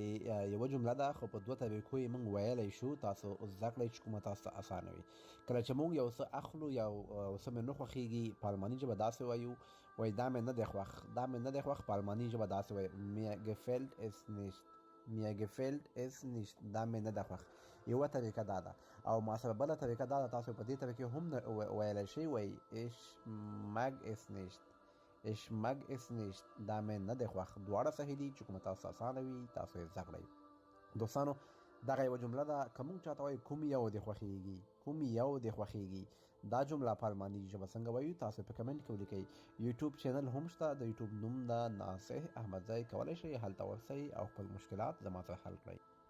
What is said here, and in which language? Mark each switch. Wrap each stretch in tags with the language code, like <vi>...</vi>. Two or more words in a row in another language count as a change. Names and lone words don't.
<ps>یوه جمله ده خو په دوه طریقو یې موږ ویلی شو، تاسو زده کړئ چې کومه تاسو ته اسانه وي. کله چې موږ یو څه اخلو یا څه مې نه خوښېږي، په الماني ژبه داسې وایو وایي دا مې نه دی خوښ، دا مې نه دی خوښ، په الماني ژبه داسې وایي</ps> <de>mir gefällt es nicht، mir gefällt es nicht،</de> <ps>دا مې نه ده خوښ. یوه طریقه دا ده. او ما سره بله طریقه دا ده، تاسو په دې طریقې هم ویلی شئ، وایي</ps> <de>ich mag es nicht، ich mag es nicht،</de> <ps>دا مې نه دی خوښ. دواړه صحیح دي، چې کومه تاسو اسانه وي تاسو یې زده کړئ. دوستانو دغه یوه جمله ده. که موږ چاته وایو کوم یو دې خوښېږي، کوم یو دې خوښېږي، دا جمله په الماني ژبه څنګه وایو تاسو په کمنټ کې ولیکئ. یوټیوب چینل هم شته، د یوټیوب نوم ده ناصح احمدزی، کولی شئ هلته ورسئ او خپل مشکلات زما سره حل کړئ.</ps>